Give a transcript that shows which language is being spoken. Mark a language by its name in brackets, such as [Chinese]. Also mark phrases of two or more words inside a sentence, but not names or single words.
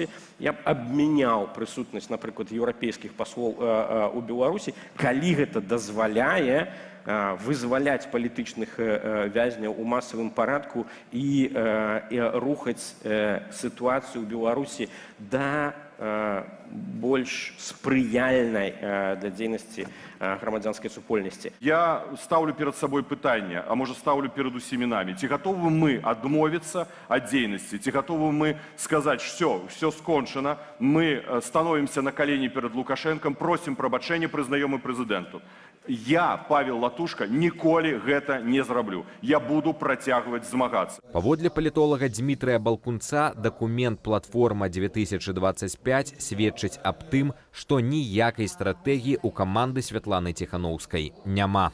[Belarusian] Я б абмяняў прысутнасць, напрыклад, еўрапейскіх паслоў у Беларусі, калі гэта дазваляе вызваляць палітычных вязняў у масавым парадку і рухаць сітуацыю ў Беларусі да больш спрыяльнай для дзейнасці грамадзянскай супольнасці. [Russian] Я ставлю перед собой пытанне, а может ставлю перед [Belarusian] усімі намі. Ці готовы мы адмовіцца ад дзейнасці? Ці готовы мы сказаць, все скончана, [Russian] мы становимся на колени перед Лукашенком, просим [Belarusian] прабачэння, прызнаем і прэзідэнту. Я, Павел Латушка, ніколі гэта не зраблю. Я буду працягваць змагацца. Паводле палітолага Дмітрыя Балкунца, дакумент «Платформа 2025» сведчыць аб тым, што ніякай стратэгіі ў каманды Святланы Тихановскай няма.